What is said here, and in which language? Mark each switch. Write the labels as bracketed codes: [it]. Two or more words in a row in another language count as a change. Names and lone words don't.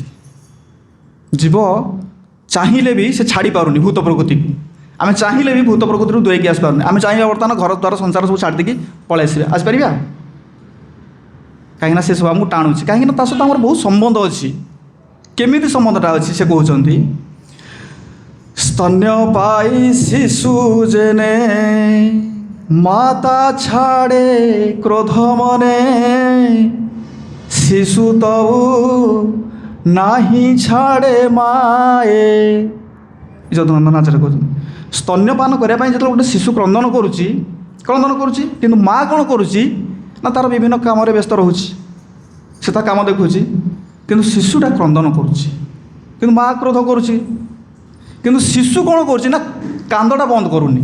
[or] ଜୀବ ଚାହିଁଲେ ବି ସେ ଛାଡ଼ି ପାରୁନି ଭୂତ ପ୍ରକୃତିକୁ। ଆମେ ଚାହିଁଲେ ବି ଭୂତ ପ୍ରକୃତିରୁ ଦୂରେଇକି ଆସିପାରୁନି। ଆମେ ଚାହିଁବା ବର୍ତ୍ତମାନ ଘର ଦ୍ୱାର ସଂସାର ସବୁ ଛାଡ଼ି ଦେଇକି ପଳାଇ ଆସିପାରିବା? କାହିଁକିନା ସେସବୁ ଆମକୁ ଟାଣୁଛି। କାହିଁକିନା ତା ସହିତ ଆମର ବହୁତ ସମ୍ବନ୍ଧ ଅଛି। କେମିତି ସମ୍ବନ୍ଧଟା ଅଛି? ସେ କହୁଛନ୍ତି [bn] স্তন্যপায়ী শিশু জেনে মাতা ছাড়ে ক্রোধ মনে শিশু তবু নাহি ছাড়ে মায়ে। [or] যদুনন্দন আচার্য কହୁଛନ୍ତି স্তন্যপাନ କରିବା ପାଇଁ ଯେତେବେଳେ ଗୋଟେ ଶିଶୁ କ୍ରନ୍ଦନ କରୁଛି କିନ୍ତୁ ମା କ'ଣ କରୁଛି ନା ତାର ବିଭିନ୍ନ କାମରେ ବ୍ୟସ୍ତ ରହୁଛି। ସେ ତା କାମ ଦେଖୁଛି, କିନ୍ତୁ ଶିଶୁଟା କ୍ରନ୍ଦନ କରୁଛି, କିନ୍ତୁ ମା କ୍ରୋଧ କରୁଛି। କିନ୍ତୁ ଶିଶୁ କ'ଣ କରୁଛି ନା କାନ୍ଦଟା ବନ୍ଦ କରୁନି।